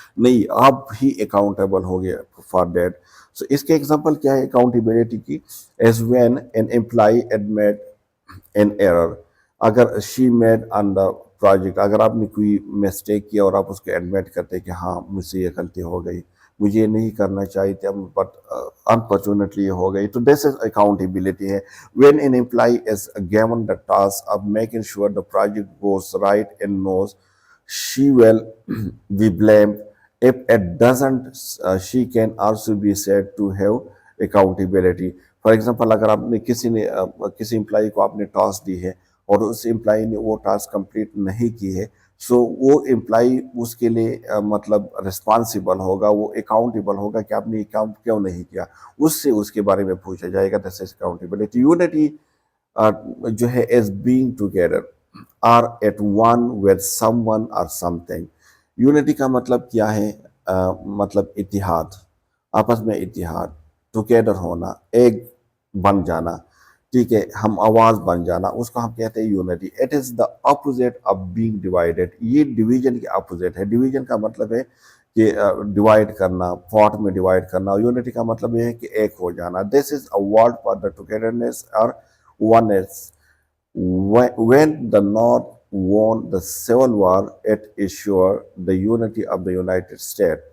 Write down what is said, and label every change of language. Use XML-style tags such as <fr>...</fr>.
<ur>نہیں، آپ ہی اکاؤنٹیبل ہو گئے</ur> <en>For that.</en> <ur>سو اس کے ایگزامپل کیا ہے اکاؤنٹیبلٹی کی؟</ur> <en>as when an employee admit an error,</en> <ur>اگر</ur> <en>she made on the project,</en> <ur>اگر آپ نے کوئی مسٹیک کیا اور آپ اس کو ایڈمٹ کرتے کہ ہاں مجھ سے یہ غلطی ہو گئی، مجھے یہ نہیں کرنا چاہیے تھا</ur> <en>but unfortunately</en> <ur>یہ ہو گئی، تو</ur> <en>this is accountability</en> <ur>ہے.</ur> <en>when an employee is given the task of making sure the project goes right and knows she will be blamed if it doesn't, she can also be said to have accountability.</en> <ur>For example اگر آپ نے کسی employee کو آپ نے task دی ہے اور اس employee نے وہ ٹاسک کمپلیٹ نہیں کی ہے، سو وہ امپلائی اس کے لیے مطلب رسپانسیبل ہوگا، وہ اکاؤنٹیبل ہوگا کہ آپ نے یہ کام کیوں نہیں کیا، اس سے اس کے بارے میں پوچھا جائے گا.</ur> <en>This is accountability. Unity جو ہے is being together are at one with someone or something.</en> <ur>یونٹی کا مطلب کیا ہے؟ مطلب اتحاد، آپس میں اتحاد، ٹوگیدر ہونا، ایک بن جانا، ٹھیک ہے، ہم آواز بن جانا، اس کو ہم کہتے ہیں unity.</ur> <en>It is the opposite of being divided.</en> <ur>یہ ڈویژن کے اپوزٹ ہے. ڈویژن کا مطلب ہے کہ ڈیوائڈ کرنا، پارٹ میں ڈیوائڈ کرنا. یونٹی کا مطلب یہ ہے کہ ایک ہو جانا.</ur> <en>This is a word for the togetherness اور oneness. When the North won the Civil War, it ensured the unity of the United States.</en>